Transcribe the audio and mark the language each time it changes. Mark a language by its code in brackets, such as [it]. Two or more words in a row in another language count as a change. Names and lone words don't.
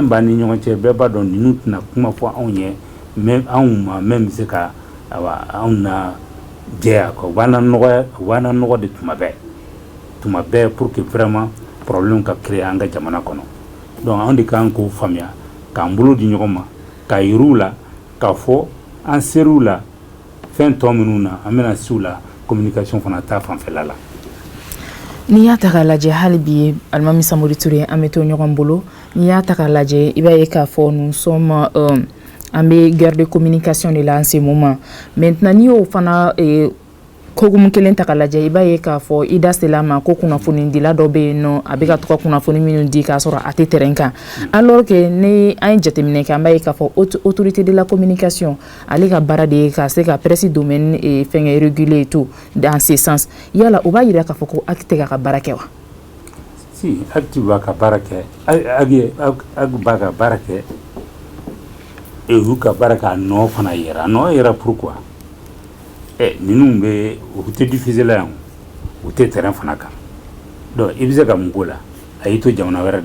[bm] b'a ni ɲɔgɔn cɛ bɛɛ b'a dɔn ninnu tɛna kuma fɔ anw ye même anw ma même bɛ se ka anw na jɛya quoi u b'an na nɔgɔ de tuma bɛɛ [fr] pour que vraiment problème [bm] ka créer an ka jamana kɔnɔ donc anw de kan k'o faamuya k'an bolo di ɲɔgɔn ma ka yir'u la k'a fɔ an ser'u la fɛn tɔ minnu na an bɛna s'u la communication fana ta fanfɛla la. N'i y'a ta k'a lajɛ hali bi Alimami Samori Ture an bɛ to ɲɔgɔn bolo n'i y'a ta k'a lajɛ i b'a ye k'a fɔ [fr] nous sommes [bm] an bɛ guerre [fr] de communication de la en ce moment [bm] maintenant n'i y'o fana kogumu kelen ta k'a lajɛ i b'a ye k'a fɔ i da sela ma ko kunnafoni dila dɔ bɛ yen nɔ a bɛ ka to ka kunnafoni minnu di k'a sɔrɔ a tɛ terrain kan [fr] alors que [bm] ni an ye jateminɛ kɛ an b'a ye k'a fɔ [fr] autorité de la communication [bm] ale ka baara de ye ka se ka presse domaine fɛngɛ [fr] réguler et tout dans ce sens [bm] yala o b'a yira k'a fɔ ko acte tɛ ka baara kɛ wa. si acte b'a ka baara kɛ ag b'a ka baara kɛ u ka baara k'a nɔ fana yɛrɛ a nɔ yɛrɛ pourquoi ninnu bɛ u tɛ diffuser la yan u tɛ terrain fana kan donc i bɛ se ka mun k'o la a y'i to jamana wɛrɛ